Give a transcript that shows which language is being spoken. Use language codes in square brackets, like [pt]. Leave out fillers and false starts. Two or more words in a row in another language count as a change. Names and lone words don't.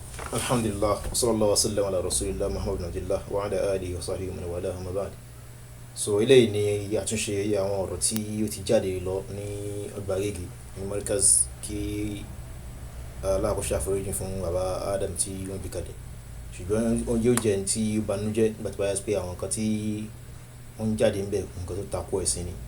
[ar] الحمد لله وصلى الله وسلم على رسول الله محمد عبد الله وعلى آله وصحبه من والى أما بعد. [yo] So eléyìí ni àtúnṣe àwọn ọ̀rọ̀ tí ó ti jáde lọ ní ọgbà Agége ní Markaz kí Allah kó ṣàforíjì fún bàbá Adam tí wọ́n bí kalẹ̀. Ṣùgbọ́n ó yóò jẹ́ tí ó banújẹ́ nígbà tó bá yá pé àwọn nǹkan tí wọ́n ń jáde ń bẹ̀ nǹkan tó tako ẹ̀sìn ni.